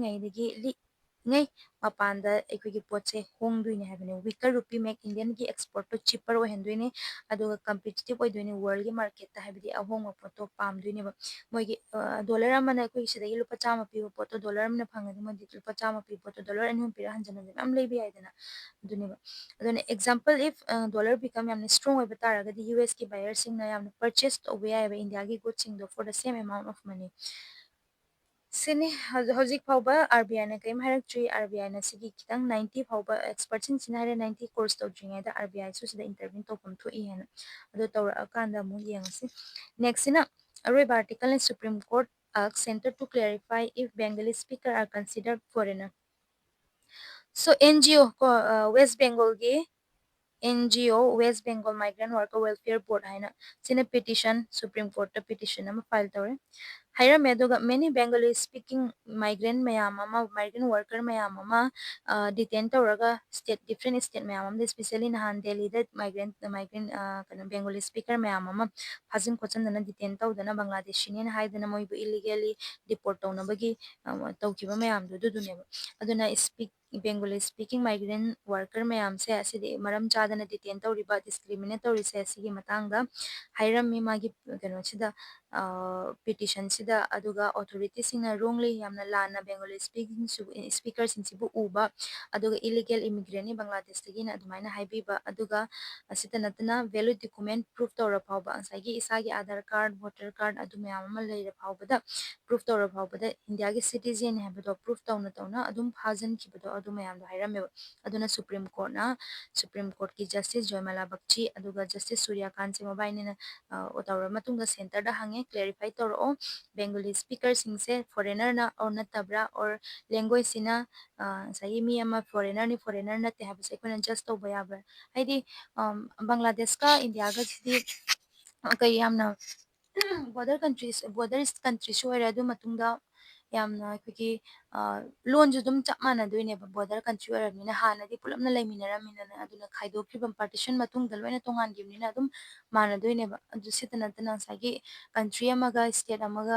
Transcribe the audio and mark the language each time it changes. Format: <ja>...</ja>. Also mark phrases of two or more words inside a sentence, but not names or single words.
<mni>ꯂꯤꯛꯉꯩ ꯃꯄꯥꯟꯗ ꯑꯩꯈꯣꯏꯒꯤ ꯄꯣꯠꯁꯦ ꯍꯣꯡꯗꯣꯏꯅꯦ ꯍꯥꯏꯕꯅꯦ</mni> <en>weaker rupee</en> <mni>ꯃꯦꯛ ꯏꯟꯗꯤꯌꯟꯒꯤ ꯑꯦꯛꯁꯄꯣꯔꯠꯇꯣ ꯆꯤꯞꯄꯔ ꯑꯣꯏꯍꯟꯗꯣꯏꯅꯦ ꯑꯗꯨꯒ ꯀꯝꯄꯤꯇꯤꯇꯤꯞ ꯑꯣꯏꯗꯣꯏꯅꯦ ꯋꯥꯔꯜꯒꯤ ꯃꯥꯔꯀꯦꯠꯇ ꯍꯥꯏꯕꯗꯤ ꯑꯍꯣꯡꯕ ꯄꯣꯠꯇꯣ ꯄꯥꯝꯗꯣꯏꯅꯦꯕ ꯃꯣꯏꯒꯤ ꯗꯣꯂꯔ ꯑꯃꯅ ꯑꯩꯈꯣꯏ ꯁꯤꯗꯒꯤ ꯂꯨꯄꯥ 100 ꯄꯤꯕ ꯄꯣꯠꯇꯣ ꯗꯣꯂꯔ ꯑꯃꯅ ꯐꯪꯉꯗꯤ ꯃꯣꯏꯗꯤ ꯂꯨꯄꯥ 100 ꯄꯤꯕ ꯄꯣꯠꯇꯣ ꯗꯣꯂꯔ 2 ꯄꯤꯔ ꯍꯟꯖꯤꯟ ꯃꯌꯥꯝ ꯂꯩꯕ ꯌꯥꯏꯗꯅ ꯑꯗꯨꯅꯦꯕ ꯑꯗꯨꯅ</mni> <en>example if dollar become</en> <mni>ꯌꯥꯝꯅ ꯁ꯭ꯇ꯭ꯔꯣꯡ ꯑꯣꯏꯕ ꯇꯥꯔꯒꯗꯤ ꯌꯨ ꯑꯦꯁꯀꯤ ꯕꯥꯌꯔꯁꯤꯡꯅ ꯌꯥꯝꯅ ꯄꯔꯆꯦꯁ ꯇꯧꯕ ꯌꯥꯏꯑꯕ ꯏꯟꯗꯤꯌꯥꯒꯤ ꯒꯨꯗꯁꯤꯡꯗꯣ</mni> <en>for the same amount of</en> <mni>ꯃꯅꯤ ꯁꯤꯅꯤ ꯍꯧꯖꯤꯛ ꯐꯥꯎꯕ ꯑꯥꯔꯕꯤꯑꯥꯏꯅ ꯀꯔꯤꯝ ꯍꯥꯏꯔꯛꯇ꯭ꯔꯤ ꯑꯥꯔꯕꯤꯑꯥꯏꯅ ꯁꯤꯒꯤ ꯈꯤꯇꯪ 90 ꯐꯥꯎꯕ ꯑꯦꯛꯁꯄꯔꯠꯁꯤꯡꯁꯤꯅ ꯍꯥꯏꯔꯦ 90 ꯀꯣꯔꯁ ꯇꯧꯗ꯭ꯔꯤꯉꯩꯗ ꯑꯥꯔꯕꯤꯑꯥꯏꯁꯨ ꯁꯤꯗ ꯏꯟꯇꯔꯚꯤꯟ ꯇꯧꯐꯝ ꯊꯣꯛꯏ ꯍꯥꯏꯅ ꯑꯗꯨ ꯇꯧꯔꯛꯑꯀꯥꯟꯗ ꯑꯃꯨꯛ ꯌꯦꯡꯉꯁꯤ ꯅꯦꯛꯁꯁꯤꯅ ꯑꯔꯣꯏꯕ</mni> <en>article in Supreme Court Center to clarify if Bengali speaker are considered foreigner.</en> <mni>So NGO West Bengal gi NGO West Bengal Migrant Worker Welfare Board haina sina petition Supreme Court ta petition ama file tawre haira meduga</mni> <en>many Bengali speaking migrant</en> <mni>mayam ama</mni> <en>migrant worker</en> <mni>mayam ama detain tawraga</mni> <en>different state</en> <mni>mayam ama especially nahan Delhi da migrant kana</mni> <en>Bengali speaker</en> <mni>mayam ama fazin kochen dana detain tawdana Bangladeshi ne haidana moi bu</mni> <en>illegally deport</en> <mni>tawnabagi tawkiba mayam du duneba aduna</mni> <en>Bengali speaking migrant worker</en> <mni>mayam se asidi maram chadana detain tawriba discriminate tawrise asigi matangda hairammi magi kano sida petition sida aduga authorities singna wrongly yamna lana</mni> <en>Bengali speakers</en> <mni>sinsibu uba aduga</mni> <en>illegal immigrant</en> <mni>ni Bangladesh tagi na adumaina haibiba aduga asita natana</mni> <en>valid document proof</en> <mni>tawra phawba asagi isagi</mni> <en>Aadhaar card voter card</en> <mni>adu mayam ama leira phawbada proof tawra phawbada India gi citizen habado proof tawna adum phajan kibado adu mayam do hairameba aduna Supreme Court na Supreme Court ki Justice Joymala Bakchi aduga Justice Surya Kant se mobaini na otawra matunga center da hange clarify tawro</mni> <en>Bengali speaker</en> <mni>singse foreigner na or natabra</mni> <en>or language</en> <mni>sina sai mi ama foreigner ni foreigner na te habse ko just tawba yabra haidi Bangladesh ka India ga sidi kai yamna</mni> <en>border countries</en> <mni>ꯑꯣꯏꯔꯦ ꯑꯗꯨ ꯃꯇꯨꯡꯗ ꯌꯥꯝꯅ ꯑꯩꯈꯣꯏꯒꯤ ꯂꯣꯟꯁꯨ ꯑꯗꯨꯝ ꯆꯞ ꯃꯥꯟꯅꯗꯣꯏꯅꯦꯕ</mni> <en>border country</en> <mni>ꯑꯣꯏꯔꯕꯅꯤꯅ ꯍꯥꯟꯅꯗꯤ ꯄꯨꯂꯞꯅ ꯂꯩꯃꯤꯟꯅꯔꯝꯃꯤꯅ ꯑꯗꯨꯅ ꯈꯥꯏꯗꯣꯛꯈꯤꯕ ꯄꯥꯔꯇꯤꯁꯟ ꯃꯇꯨꯡꯗ ꯂꯣꯏꯅ ꯇꯣꯉꯥꯟꯈꯤꯕꯅꯤꯅ ꯑꯗꯨꯝ ꯃꯥꯟꯅꯗꯣꯏꯅꯦꯕ ꯑꯗꯨ ꯁꯤꯇ ꯅꯠꯇꯅ ꯉꯁꯥꯏꯒꯤ ꯀꯟꯇ꯭ꯔꯤ ꯑꯃꯒ ꯁ꯭ꯇꯦꯠ ꯑꯃꯒ</mni>